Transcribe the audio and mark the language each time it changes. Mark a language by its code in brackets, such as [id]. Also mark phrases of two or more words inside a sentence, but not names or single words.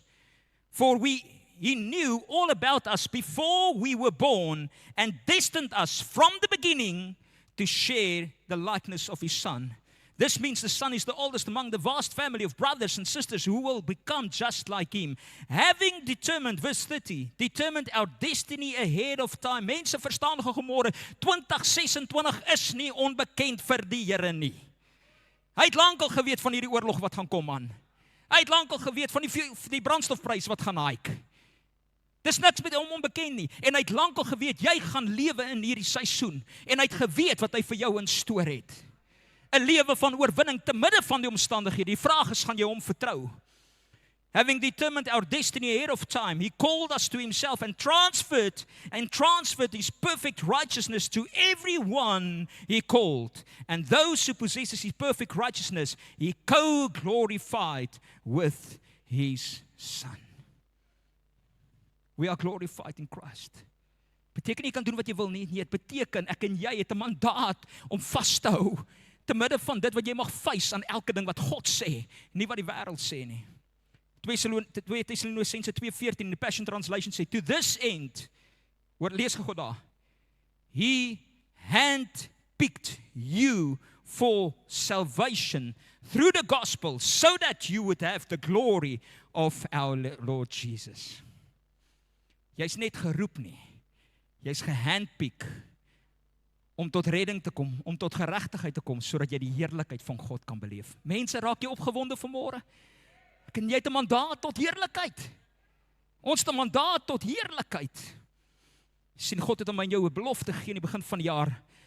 [en] For He knew all about us before we were born and destined us from the beginning to share the likeness of His Son. This means the Son is the oldest among the vast family of brothers and sisters who will become just like Him. Having determined, verse 30, determined our destiny ahead of time. [af] Mense verstaan gemôre, 2026 is nie onbekend vir die Here nie. Hy het lankal geweet van hierdie oorlog wat gaan kom, man. Hy het lankal geweet van die brandstofprys wat gaan hike. Dis niks met hom onbekend nie. En hy het lankal geweet, jy gaan lewe in hierdie seisoen. En hy het geweet wat hy vir jou instoor het. 'n Lewe van oorwinning te midde van die omstandighede. Die vraag is, gaan jy hom vertrou? [en] Having determined our destiny ahead of time, He called us to Himself and transferred His perfect righteousness to everyone He called. And those who possess His perfect righteousness, He co-glorified with His Son. We are glorified in Christ. [af] Beteken nie jy kan doen wat jy wil nie. Nee, het beteken ek en jy het 'n mandaat om vas te hou te midde van dit wat jy mag face aan elke ding wat God sê, nie wat die wêreld sê nie. [en] 2 Tessalonisense 2:14 in the Passion Translation sê, to this end, [af] hoor, lees gou daar, [en] He handpicked you for salvation through the gospel, so that you would have the glory of our Lord Jesus. [af] Jy's net geroep nie. Jy's gehandpick om tot redding te kom, om tot geregtigheid te kom, sodat jy die heerlikheid van God kan beleef. Mense, raak jy opgewonde vanmôre? En jy het 'n mandaat tot heerlikheid. Ons het 'n mandaat tot heerlikheid. Sien, God het aan my en jou 'n belofte gegee in die begin van die jaar.